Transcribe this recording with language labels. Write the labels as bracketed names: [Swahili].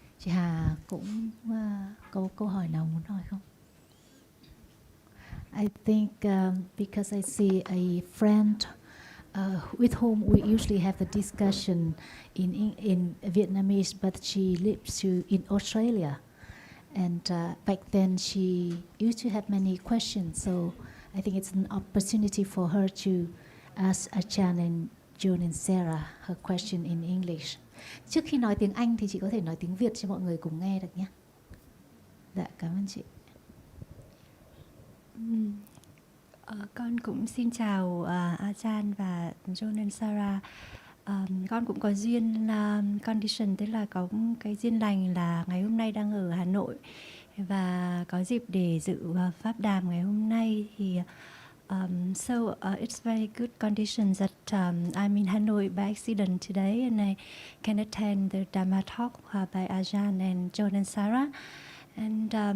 [Vietnamese] Chị Hà cũng có câu hỏi nào muốn hỏi không? [English] I think because I see a friend with whom we usually have the discussion in Vietnamese, but she lives in Australia. And back then she used to have many questions, so I think it's an opportunity for her to ask Ajahn and John and Sarah her question in English. [Vietnamese] Trước khi nói tiếng Anh thì chị có thể nói tiếng Việt cho mọi người cùng nghe được nhé. Dạ, cảm ơn chị. Con cũng xin chào Ajahn và John and Sarah. Con cũng có duyên condition, tức là có cái duyên lành là ngày hôm nay đang ở Hà Nội và có dịp để dự pháp đàm ngày hôm nay thì [English] it's very good conditions that I'm in Hanoi by accident today and I can attend the Dhamma talk by Ajahn and John and Sarah. And